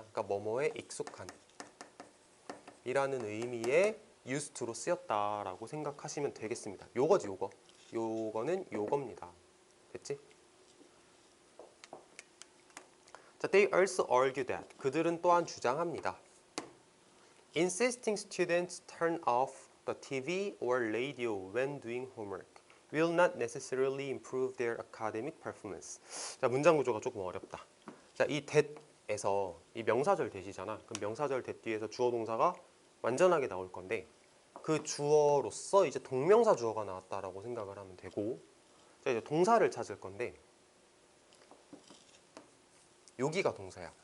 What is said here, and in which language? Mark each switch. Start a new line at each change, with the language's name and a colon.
Korean: 그러니까 뭐뭐에 익숙한 이라는 의미의 used to로 쓰였다라고 생각하시면 되겠습니다. 요거지, 요거. 요거는 요겁니다. 됐지?
English: 자, they also argue that.
Korean: 그들은 또한 주장합니다.
English: Insisting students turn off the TV or radio when doing homework will not necessarily improve their academic performance.
Korean: 자, 문장 구조가 조금 어렵다. 자, 이 that에서 이 명사절 that이잖아. 그럼 명사절 that 뒤에서 주어 동사가 완전하게 나올 건데 그 주어로서 이제 동명사 주어가 나왔다라고 생각을 하면 되고 자, 이제 동사를 찾을 건데 여기가 동사야.